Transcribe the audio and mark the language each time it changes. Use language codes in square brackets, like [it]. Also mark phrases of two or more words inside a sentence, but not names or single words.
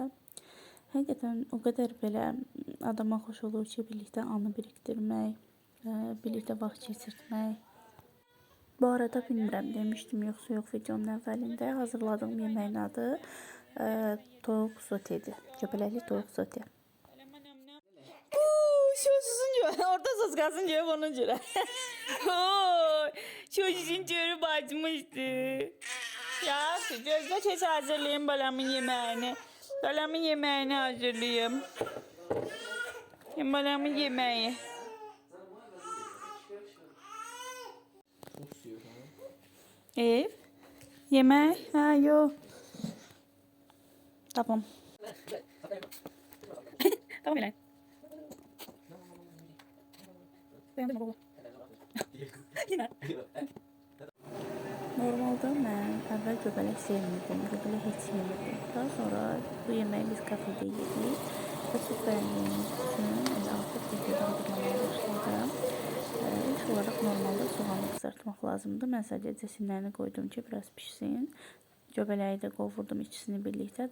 [az] Həqiqətən o qədər belə adama xoş olur ki, birlikdə anı birikdirmək, birlikdə vaxt keçirtmək. Bu arada bilmirəm demişdim yoxsa yox videonun əvvəlində hazırladığım yeməyin adı toyuq sotedir. Göbələkli toyuq sote. [tr] Çocuğun göre orada sos kalsın diye onun göre. Çocuğun göre bacmıştı. Ya gözde tez hazırlayayım balamın yemeğini. Balamın yemeğini hazırlayayım. Balamın yemeği. Çok istiyor falan. Ev? Yemek? Ha yok. Tamam. Tamam Elen. Beğendin mi baba? Yine. [az] Normalde mən əvvəl göbələk sevmirdim, göbələk heç yemirdim. Daha sonra bu yeməyi biz kafede yedik və çox bəyəndiyimiz üçün artıq videoda hazırlamaya başladım. İlk olaraq normalde soğanı qızartmaq lazımdır. Mən sadəcə sinlərini qoydum ki, biraz pişsin. Göbələyi də qovurdum ikisini birlikdə.